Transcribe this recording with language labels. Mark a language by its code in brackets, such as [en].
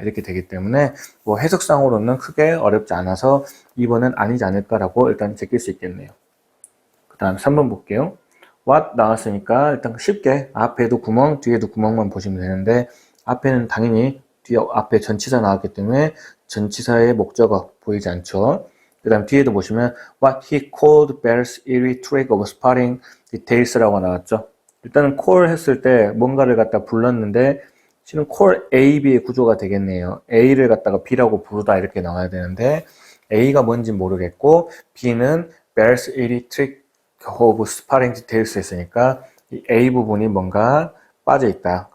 [ko] 이렇게 되기 때문에 뭐 해석상으로는 크게 어렵지 않아서 2번은 아니지 않을까라고 일단 제낄 수 있겠네요. 그 다음 3번 볼게요. what 나왔으니까 일단 쉽게 앞에도 구멍, 뒤에도 구멍만 보시면 되는데 앞에는 당연히 앞에 전치사 나왔기 때문에 전치사의 목적어 보이지 않죠. 그 다음 뒤에도 보시면 [en] what he called Bell's eerie trick of spotting details라고 나왔죠. [ko] 일단은 call 했을 때 뭔가를 갖다 불렀는데 실은 call A, B의 구조가 되겠네요. A를 갖다가 B라고 부르다 이렇게 나와야 되는데 A가 뭔지 모르겠고 B는 [en] Bell's eerie trick of spotting details [ko] 했으니까 이 A 부분이 뭔가 빠져있다.